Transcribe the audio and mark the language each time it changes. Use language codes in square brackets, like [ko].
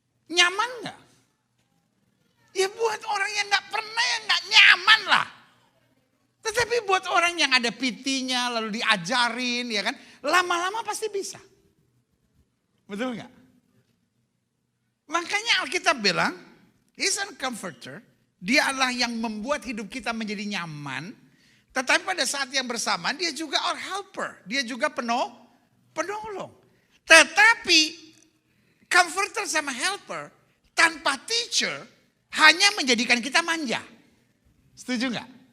[id] Nyaman gak? Ya buat orang yang gak pernah yang gak nyaman lah. Tetapi buat orang yang ada PT-nya lalu diajarin ya kan. Lama-lama pasti bisa. Betul gak? Makanya Alkitab bilang, [en] He's a comforter. [id] Dia adalah yang membuat hidup kita menjadi nyaman. Tetapi pada saat yang bersamaan dia juga [en] our helper. [id] Dia juga penolong. Tetapi comforter sama helper tanpa teacher hanya menjadikan kita manja. Setuju nggak?